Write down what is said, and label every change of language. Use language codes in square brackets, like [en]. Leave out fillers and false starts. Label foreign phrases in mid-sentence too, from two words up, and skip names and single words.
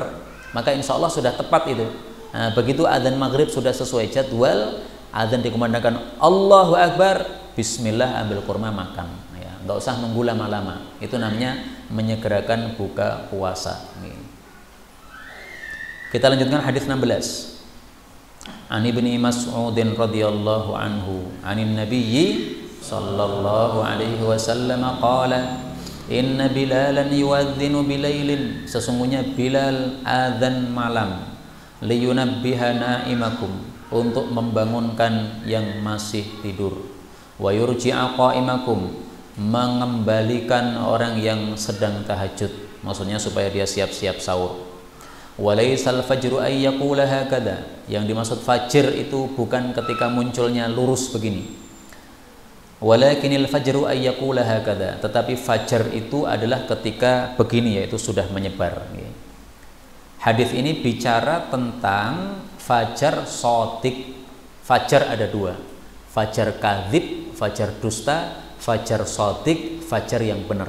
[id] Maka [ar] إن شاء الله [id] sudah tepat itu. Nah, begitu adzan maghrib sudah sesuai jadwal, adzan dikumandangkan [ar] الله أكبر, [id] bismillah ambil kurma makan. Ya, nggak usah nunggu lama-lama. Itu namanya menyegerakan buka puasa. Kita lanjutkan hadis 16. [ar] عن ابن مسعود رضي الله عنه عن النبي صلى الله عليه وسلم قال إن بلالا يؤذن بليل, [id] sesungguhnya Bilal adzan malam, [ar] لينبه نائمكم, [id] untuk membangunkan yang masih tidur. [ar] ويرجع قائمكم, [id] mengembalikan orang yang sedang tahajud, maksudnya supaya dia siap-siap sahur. [ar] وليس الفجر أن يقول هكذا, [id] yang dimaksud fajr itu bukan ketika munculnya lurus begini. [ar] ولكن الفجر أن يقول هكذا, [id] tetapi fajar itu adalah ketika begini, yaitu sudah menyebar. Hadis ini bicara tentang fajar shadiq. Fajar ada dua, fajar kadzib, fajar dusta, fajar shadiq, fajar yang benar.